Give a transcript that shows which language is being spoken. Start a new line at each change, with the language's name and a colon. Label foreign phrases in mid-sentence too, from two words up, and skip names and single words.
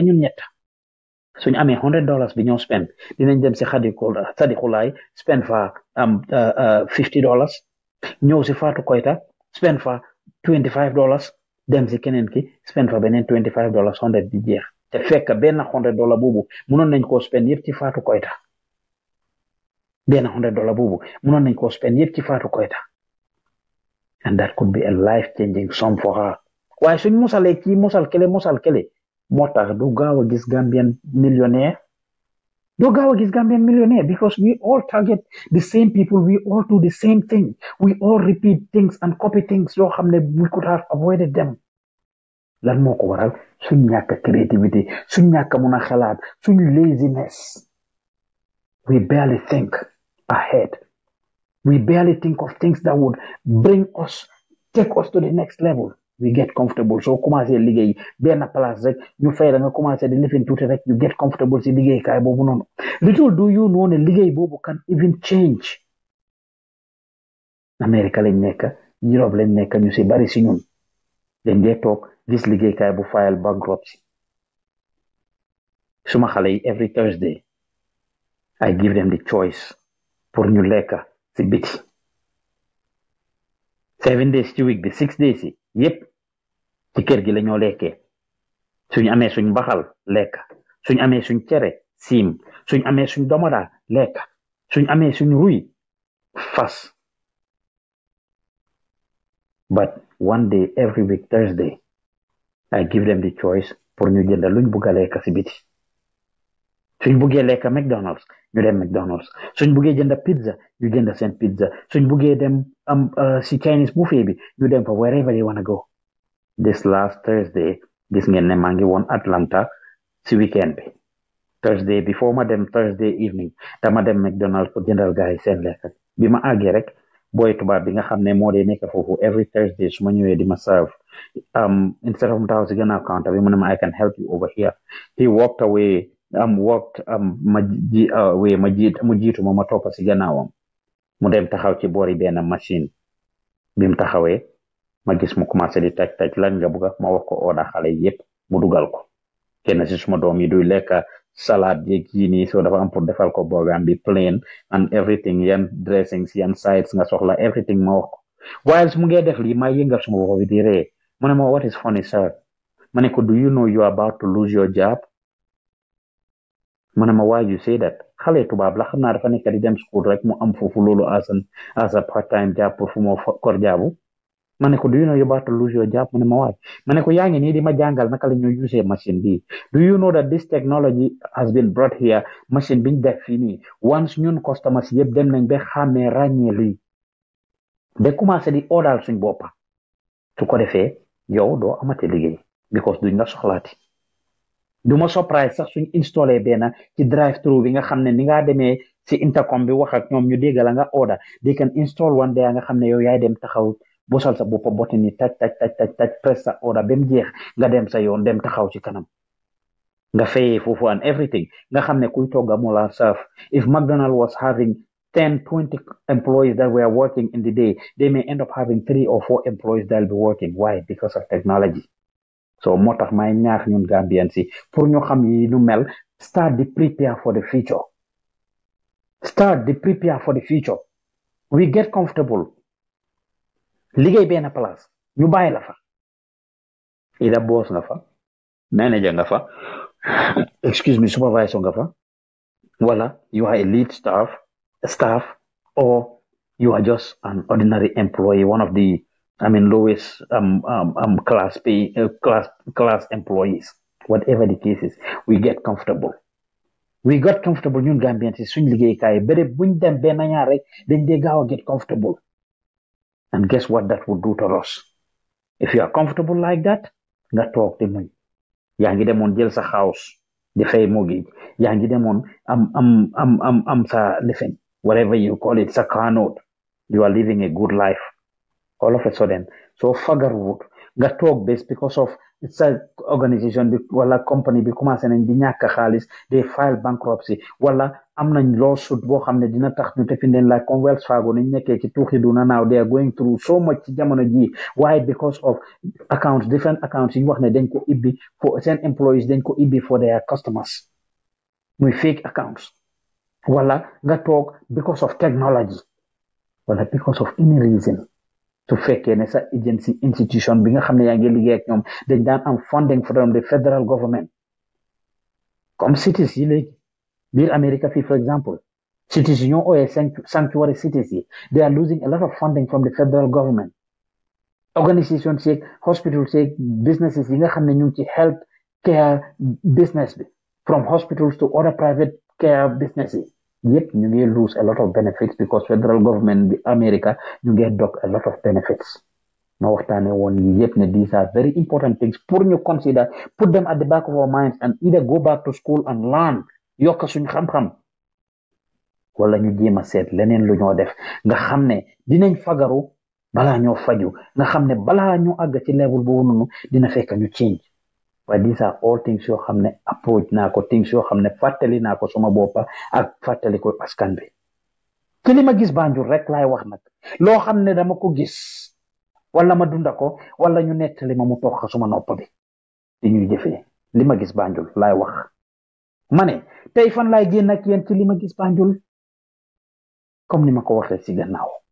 Wolof: ñun ñett suñ amee $100 bi ñoo spend dinañ dem si Sadi Xulaay spend fa $50 ñëw si Fatou Koyta spend fa $25 dem si keneen ki spend fa beneen $25 100 bi jeex te fekk benn $100 boobu mënoon nañ koo spend yëpp ci Fatou Koyta benn $100 boobu mënoon nañ koo spend yëpp ci Fatou Koyta
English: and that could be a life changing sum for her
Wolof: waaye suñ musalee kii musal kele moo tax du gaaw a gis
English: Gambian millionaire because we all target the same people we all do the same thing we all repeat things and copy things
Wolof: yoo xam ne
English: we could have avoided them
Wolof: lan moo ko waral suñ ñàkk
English: creativity
Wolof: suñ ñàkk mun a xalaat suñ
English: laziness we barely think ahead we barely think of things that would take us to the next level we get comfortable
Wolof: soo commencé liggéey benn place rek ñu fay la nga commencé di lifin tuuti rek
English: you get comfortable
Wolof: si liggéey kaay boobu noonu
English: little do you know
Wolof: ne liggéey boobu
English: can even change
Wolof: America lañ nekk Europe lañ nekk ñu si bari si ñun dañ dee toog gis liggéey kaay bu
English: file bankruptcy
Wolof: suma xale yi
English: every Thursday I give them the choice
Wolof: pour ñu lekka si biti
English: 7 days
Wolof: ci week bi
English: 6 days
Wolof: yi yépp ci kër gi la ñoo lekkee suñ amee suñ mbaxal lekka suñ amee suñ cere siim suñ amee suñ domoda lekka suñ amee suñ ruy fas but
English: one day every week Thursday I give them the choice
Wolof: pour ñu jënd luñ bugg a lekka si biti suñ buggee lekka McDonald's ñu dem McDonald's suñ buggee jënd pizza ñu jënd seen pizza suñ buggee dem si
English: Chinese buffet
Wolof: bi ñu dem fa
English: wherever they wanna go this last Thursday
Wolof: gis ngeen ne maa ngi woon Atlanta si weekend bi
English: Thursday before
Wolof: ma dem
English: Thursday evening
Wolof: dama dem McDonald's pour jëndal gars yi seen lekka bi ma àggee rek booy tubaab bi nga xam ne moo dee nekk foofu
English: every Thursday
Wolof: su ma ñëwee di ma serve instead of mu taxaw si gannaaw counter bi mu ne ma
English: I can help you over here he walked away
Wolof: mu jiitu ma toppa si gannaawam mu dem taxaw ci boori benn machine bi mu taxawee ma gis mu commencé di taj lan nga bëgg ma wax ko order xale yépp mu dugal ko kenn si suma doom yi duy lekk salade yeeg yi nii so dafa am pour defal ko boogam bi
English: plain and everything
Wolof: yan dressings yan sides nga soxla everything ma wax ko while mu ngee def lii ma yëngal suma bopp bi di ree mu ne ma
English: what is funny sir
Wolof: ma ne ko
English: do you know you are about to lose your job
Wolof: mu ne ma
English: why you say that
Wolof: xale tubaab la xam naa dafa nekk di dem school rek mu am foofu loolu
English: as a part time job
Wolof: pour fu moo kor jaabu ma ne ko
English: do you know you about to lose your job
Wolof: mu ne ma waay ma ne ko yaa ngi nii di ma jàngal naka la ñuy use machine bi
English: do you know that this technology has been brought here
Wolof: machine biñ def fii nii once
English: ñun customers
Wolof: yëpp dem nañ ba xàmmee ràññee lii ba commencé di order suñ boppa su ko defee yow doo amate liggéey because duñ la soxlaati du ma surprise sax suñ installé benn ci
English: drive through
Wolof: bi nga xam ne ni nga demee si intercom bi wax ak ñoom ñu dégg la nga order
English: they can install one day
Wolof: nga xam ne yow yaay dem taxaw bosal sa boppa button ni taj press sa order ba mu jeex nga dem sa yoon dem taxaw ci kanam nga fayee foofu
English: and everything
Wolof: nga xam ne kuy togga mu la serve
English: if McDonald was having 10-20 employees that were working in the day they may end up having 3 or 4 employees that will be working why because of technology
Wolof: so moo tax may ñaax ñun Gambian si pour ñu xam yi nu mel
English: start to prepare for the future we get comfortable
Wolof: liggéey benn place ñu bàyyi la fa ida boss nga fa
English: manager nga fa excuse me supervisor
Wolof: nga fa wala
English: you are a lead staff or you are just an ordinary employee one of the lowest class employees whatever the case is we got comfortable
Wolof: ñun Gambian si suñ liggéeykaay béré buñ dem benn ñaar rek dañ dee gaaw a
English: get comfortable and guess what that would do to us if you are comfortable like that
Wolof: nga toog di muñ yaa ngi demoon jël sa
English: house
Wolof: di fay
English: mortgage
Wolof: yaa ngi demoon
English: am sa living whatever you call it sa car note you are living a good life all of a sudden so fagaruwut nga toog bés because of sa organisation bi wala company bi commencé nañ di ñàkk xaalis they file bankruptcy wala am nañ lawsuit boo xam ne dina tax ñu tefi leen la comme Wells Fargo nañ nekkee ci tuuxi duna now they are going through so much ci jamono ji why because of different accounts yi ñu wax ne dañ ko ibbi for seen employees dañ ko ibbi for their customers muy fake accounts wala nga toog because of technology wala because of any reason su fekkee ne sa agency institution bi nga xam ne yaa ngi liggéey ak ñoom dañ daan am funding from the federal government comme cities yi léegi
Wolof: biir America fii
English: for example
Wolof: cities yi ñoo ooyee
English: sanctuary cities yi they are losing a lot of funding from the federal government organisations
Wolof: yeeg hospitals yeeg
English: businesses
Wolof: yi nga xam ne ñu ngi ci health
English: care business bi from hospitals to other private care businesses
Wolof: yep ñu ngi
English: lose a lot of benefits because federal government
Wolof: bi America ñu ngi dog
English: a lot of benefits
Wolof: ma waxtaane woon yi yep ne
English: these are very important things
Wolof: pour ñu consider
English: put them at the back of our minds and either go back to school and learn
Wolof: yokk suñ xam-xam wala ñu jéem a seet leneen lu ñoo def nga xam ne dinañ fagaru balaa ñoo faju nga xam ne balaa ñu àgg ci level boobu noonu dina fekk ñu change waaye
English: these are all things
Wolof: yoo xam ne approach naa ko things yoo xam ne fàttali naa ko suma boppa ak fàttali ko askan bi ci li ma gis Banjul rek laay wax nag loo xam ne dama ko gis wala ma dunda ko wala ñu nettali ma mu toog suma nopp bi di ñuy jëfee li ma gis Banjul laay wax ma ne tey fan laay génn ak yéen ci li ma gis Banjul comme ni ma ko waxee ci gannaaw